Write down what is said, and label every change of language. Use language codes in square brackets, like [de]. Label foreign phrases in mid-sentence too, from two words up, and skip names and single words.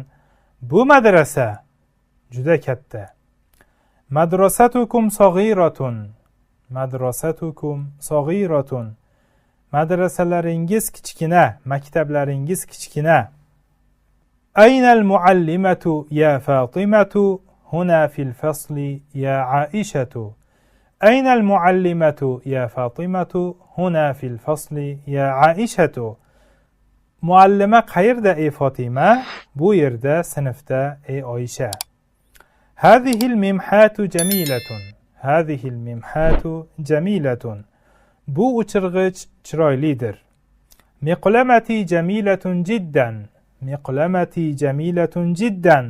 [uz] Bu madrasa juda katta. [ar] مدرستكم صغيرة. [uz] Madrasalaringiz kichkina, maktablaringiz kichkina. [ar] أين المعلمة يا فاطمة هنا في الفصل يا عائشة. أين المعلمة يا فاطمة هنا في الفصل يا عائشة. [uz] Muallima qayerda ey Fatima? Bu yerda sinfda ey Oysha. [ar] هذه الممحاة جميلة. [uz] Bu o'chirg'ich chiroylidir. [ar] مقلمتي جميلة جدا.